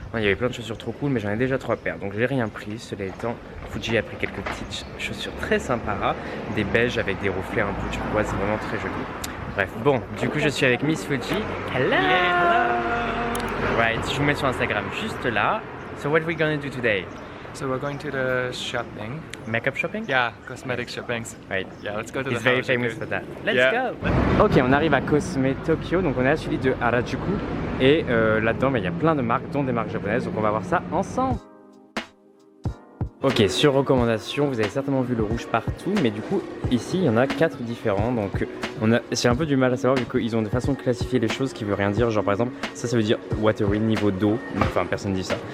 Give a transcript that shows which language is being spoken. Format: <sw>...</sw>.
<fr>Il y avait plein de chaussures trop cool mais j'en ai déjà 3 paires. Donc j'ai rien pris, cela étant, Fuji a pris quelques petites chaussures très sympas. Des beiges avec des reflets un peu turquoise, c'est vraiment très joli. Bref, bon, du coup je suis avec Miss Fuji. Hello! Right, je vous mets sur Instagram juste là.</fr> <en>So what are we gonna do today? So we're going to the shopping. Makeup shopping? Yeah, cosmetic shopping. Right. Yeah, let's go to the He's very famous for that. Let's go!</en> <fr>Ok, on arrive à Cosme Tokyo, donc on est à celui de Harajuku. Et là-dedans, il y a plein de marques, dont des marques japonaises, donc on va voir ça ensemble. Ok, sur recommandation, vous avez certainement vu le rouge partout, mais du coup, ici, il y en a 4 différents, donc j'ai un peu du mal à savoir vu qu'ils ont des façons de classifier les choses qui veut rien dire, genre par exemple, ça veut dire watery, niveau d'eau, enfin personne dit ça.</fr>